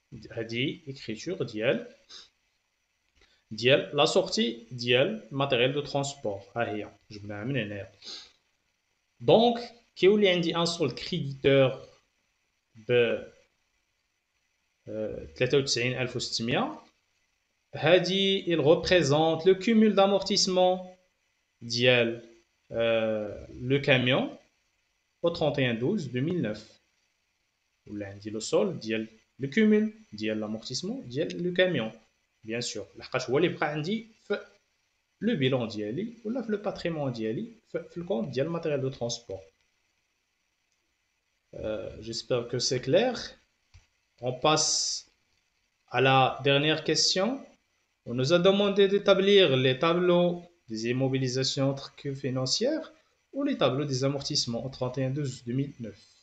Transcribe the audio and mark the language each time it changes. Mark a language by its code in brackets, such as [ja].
[ar] هادي اكريتور ديال لا سورتي ديال ماتيريال دو ترونسبور، ها هي جبناها من هنايا. دونك كيولي عندي ان سولد كريديتور ب 93600. [fr] هادي il représente le cumul d'amortissement ديال le camion au 31/12/2009. [ar] ولا عندي لو سول ديال le cumul ديال l'amortissement ديال le camion bien sûr لحقاش هو اللي بقى عندي في le bilan ديالي ولا في le patrimoine ديالي في الكونت ديال الماتيريال دو ترونسبور. [fr] J'espère que c'est clair. On passe à la dernière question. On nous a demandé d'établir les tableaux des immobilisations financières ou les tableaux des amortissements au 31/12/2009.